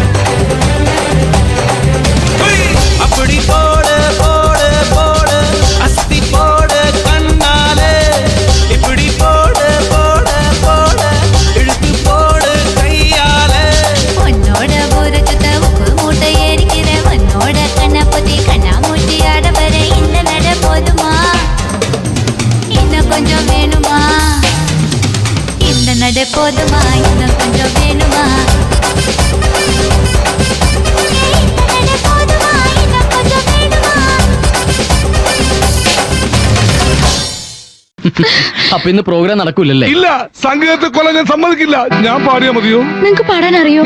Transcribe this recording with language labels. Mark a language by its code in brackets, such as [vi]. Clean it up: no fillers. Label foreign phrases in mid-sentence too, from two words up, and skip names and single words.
[ta] அப்படி போடு போடு போடு அஸ்தி போடு கண்ணாலே இப்படி போடு போடு போடு இழுத்து போடு கையாலே உன்னோட ஊருக்கு உப்பு மூட்டை ஏறிக்கிற உன்னோட கண்ணை பத்தி கண்ணா மூட்டி ஆட வர இந்த நட போதுமா இன்னும் கொஞ்சம் வேணுமா இந்த நட போதுமா இன்னும் கொஞ்சம் வேணுமா [ml] അപ്പൊ ഇന്ന് പ്രോഗ്രാം നടക്കൂലല്ലേ? ഇല്ല, സംഗീതത്തെ കൊല്ലാൻ ഞാൻ സമ്മതിക്കില്ല. ഞാൻ പാടിയാ മതിയോ? നിങ്ങക്ക് പാടാൻ അറിയോ?